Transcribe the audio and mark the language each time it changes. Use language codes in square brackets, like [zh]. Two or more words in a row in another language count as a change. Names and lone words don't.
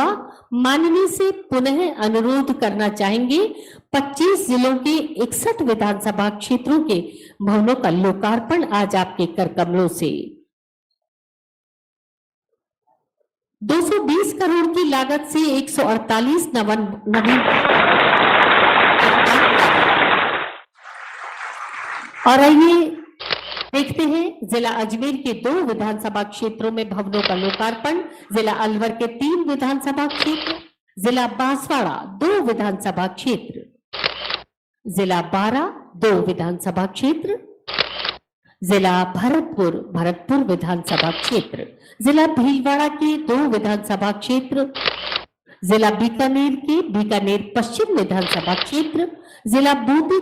[hi] माननीय से पुनः अनुरोध करना चाहेंगे 25 जिलों के 61 विधानसभा क्षेत्रों के भवनों का लोकार्पण आज आपके कर कमलों से 220 करोड़ की लागत से 148 नवीन और आइए देखते हैं जिला अजमेर के 2 विधानसभा क्षेत्रों में भवनों का लोकार्पण, जिला अलवर के 3 विधानसभा क्षेत्र, जिला बांसवाड़ा 2 विधानसभा क्षेत्र, जिला बारा 2 विधानसभा क्षेत्र, जिला भरतपुर विधानसभा क्षेत्र, जिला भीलवाड़ा के 2 विधानसभा क्षेत्र, जिला बीकानेर के बीकानेर पश्चिम विधानसभा क्षेत्र, जिला बूंदी